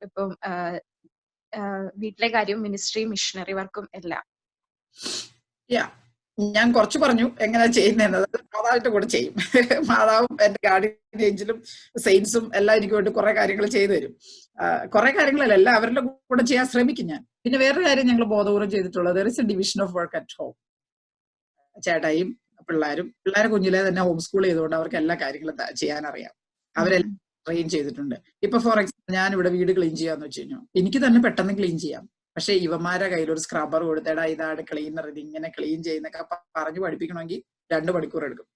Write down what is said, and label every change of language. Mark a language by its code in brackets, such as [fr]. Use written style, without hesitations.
[ml] ഇപ്പം വീട്ടിലെ കാര്യവും മിനിസ്ട്രിയും മിഷണറി വർക്കും എല്ലാം. ഞാൻ കുറച്ച് പറഞ്ഞു എങ്ങനെ ചെയ്യുന്നത്. മാതാവിന്റെ കൂടെ ചെയ്യും. മാതാവും എന്റെ ഗാർഡിയൻ ഏഞ്ചലും സെയിൻസും എല്ലാം എനിക്ക് വേണ്ടി കുറെ കാര്യങ്ങൾ ചെയ്തു തരും. കുറെ കാര്യങ്ങളല്ല, എല്ലാം അവരുടെ കൂടെ ചെയ്യാൻ ശ്രമിക്കും ഞാൻ. പിന്നെ വേറൊരു കാര്യം ഞങ്ങൾ ബോധപൂർവ്വം ചെയ്തിട്ടുള്ളത്, [en] there is a division of work at home. [ml] ചേട്ടായും പിള്ളേരെ കുഞ്ഞിലെ തന്നെ ഹോം സ്കൂൾ ചെയ്തുകൊണ്ട് അവർക്ക് എല്ലാ കാര്യങ്ങളും ചെയ്യാൻ അറിയാം. അവരെല്ലാം ട്രെയിൻ ചെയ്തിട്ടുണ്ട്. ഇപ്പൊ ഫോർ എക്സാമ്പിൾ, ഞാൻ ഇവിടെ വീട് ക്ലീൻ ചെയ്യാന്ന് വെച്ച് കഴിഞ്ഞാൽ എനിക്ക് തന്നെ പെട്ടെന്ന് ക്ലീൻ ചെയ്യാം. പക്ഷെ ഇവന്മാരെ കയ്യിൽ ഒരു സ്ക്രബ്ബർ കൊടുത്തേടാ, ഇതാണ് ക്ലീനർ, ഇത് ഇങ്ങനെ ക്ലീൻ ചെയ്യുന്നൊക്കെ പറഞ്ഞു പഠിപ്പിക്കണമെങ്കിൽ 2 മണിക്കൂർ എടുക്കും.